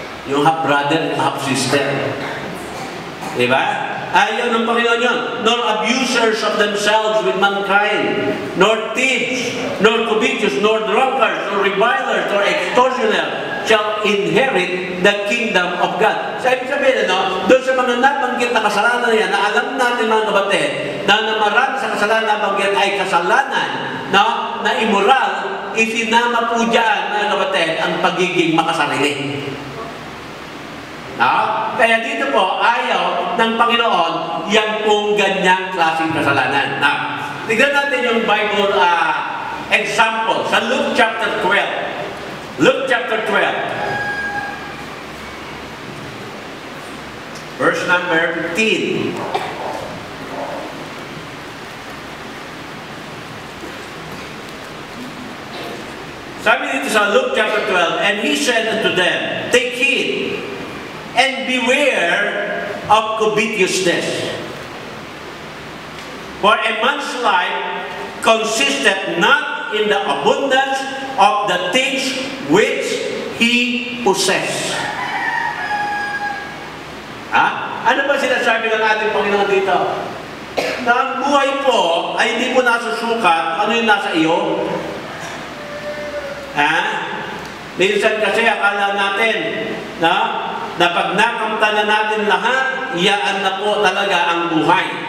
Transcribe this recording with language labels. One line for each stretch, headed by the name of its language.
English: Yung half-brother, half-sister.
Filipino: Di ba? Ayaw ng Panginoon yun.
English: Nor abusers of themselves with mankind, nor thieves, nor covetous, nor drunkards, nor revilers, nor extortioners shall inherit the kingdom of God.
Filipino: So, ibig sabihin, doon sa mga nabanggit na kasalanan na yan, na alam natin mga kapatid, na marami sa kasalanan na nabanggit ay kasalanan na immoral, isinama po dyan, mga kapatid, ang pagiging makasarili. Kaya dito po, ayaw ng Panginoon yan pong ganyang klaseng kasalanan. Tignan natin yung Bible example sa
English: Luke chapter 12.
Filipino: Luke chapter 12.
English: Verse number 15.
Filipino: Sabi dito sa
English: Luke chapter 12, and he said unto them, take heed, and beware of covetousness. For a man's life consisteth not in the abundance of the things which he possesses.
Filipino: Ano ba sinasabi ng ating Panginoon dito? Na ang buhay po ay hindi po nasusukat ano yung nasa iyo. Minsan kasi akala natin na pag nakamta na natin lahat, iyaan na po talaga ang buhay.